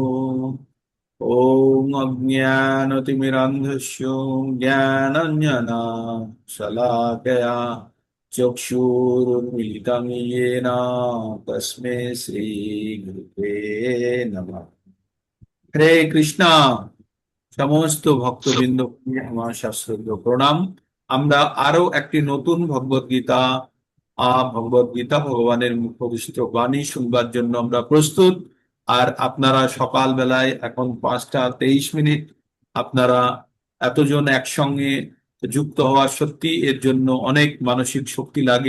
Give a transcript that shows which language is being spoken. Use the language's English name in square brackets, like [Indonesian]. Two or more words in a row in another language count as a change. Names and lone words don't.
[Sanskrit] ओम अज्ञानतिमिरान्धस्य ज्ञानाञ्जना शलाकया चक्षुरुन्मीलितं येन तस्मै श्रीगुरुवे नमः। [Bangla] হরে কৃষ্ণা। সমস্ত ভক্তবৃন্দ আমার শাস্ত্রজ্ঞ প্রণাম। আমরা আরো একটি নতুন ভগবদ গীতা ভগবানের মুখোদ্গীত বাণী শুনবার জন্য আমরা প্রস্তুত। আর আপনারা সকাল বেলায় এখন 5টা 23 মিনিট আপনারা এতজন একসঙ্গে যুক্ত হওয়ার, সত্যি এর জন্য অনেক মানসিক শক্তি লাগে।